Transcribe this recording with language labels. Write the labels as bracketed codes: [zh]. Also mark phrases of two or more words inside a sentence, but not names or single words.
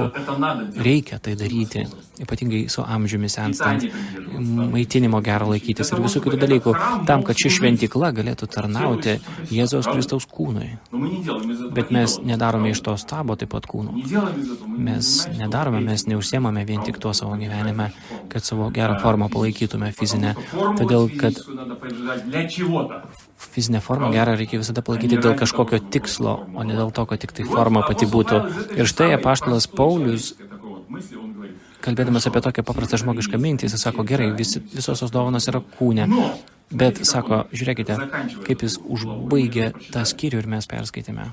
[lt] Reikia tai daryti, ypatingai su amžiumi senstant, maitinimo gero laikytis ir visų kitų dalykų, tam, kad ši šventykla galėtų tarnauti Jėzaus Kristaus kūnui. Bet mes nedarome iš to stabo taip pat kūnų. Mes nedarome, mes neužsiemame vien tik to savo gyvenime, kad savo gerą formą palaikytume fizinę. Todėl, kad [ru] поддержать для чего-то. [lt] Fizinę formą gerą reikia visada palaikyti dėl kažkokio tikslo, o ne dėl to, kad tik tai forma pati būtų. Ir štai apaštalas Paulius, kalbėdamas apie tokią paprastą žmogišką mintį, jis sako, gerai, visos tos dovanos yra kūne. Bet, sako, žiūrėkite, kaip jis užbaigė tą skyrių ir mes perskaitėme.